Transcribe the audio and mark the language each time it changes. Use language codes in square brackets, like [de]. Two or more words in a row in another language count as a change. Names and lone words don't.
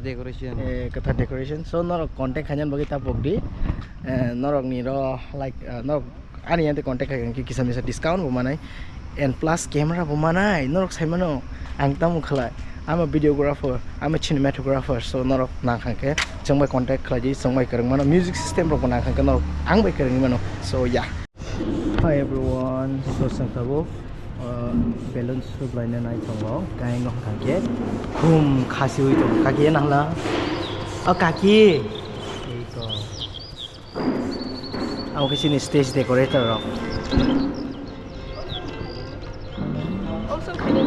[trp] decoration so norok contact khanyan bagi ta pokdi norok ni ro like norok ani yanti contact khai ki kisam discount bo manai [en] and plus camera [trp] bo manai norok sai mano ang tamu khlai [en] I'm a videographer, I'm a cinematographer, so [trp] norok nang khanke changbai contact khlaji changbai karang mano [en] music system [trp] ro nang khanke norok ang bai karang mano [en] so yeah. Hi everyone, so [trp] sangtabo [en] balloons supply [trp] na nai thongo kai ngok khanke khum khasi hui to kaki nangla kaki ei ko au kisini [en] stage decorator [trp] ro also kaninya